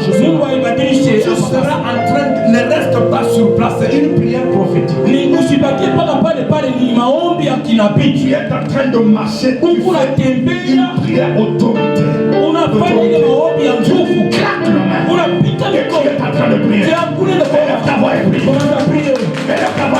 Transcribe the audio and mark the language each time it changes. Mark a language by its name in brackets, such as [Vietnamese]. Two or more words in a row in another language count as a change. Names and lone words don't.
[Swahili] Mungu [French] cela. [Swahili] aibadilishe. [French] Tu seras en train de, ne reste pas sur place, c'est une prière prophétique. [Swahili] Ni usibakie mpaka pale pale, ni maombi ya [French] Tu [Swahili] kinabii. [French] es en train de marcher, tu [Swahili] Huku [French] fais [Swahili] unatembea, [French] une prière autoritaire. [Swahili] unafanya ile maombi ya nguvu, [French] Claque la main. [Swahili] unapika [French] Et tu [Swahili] mikono. [French] es en train de prier. [Swahili] Hakuna ile [French] Lève ta voix et prie. [Swahili] kwa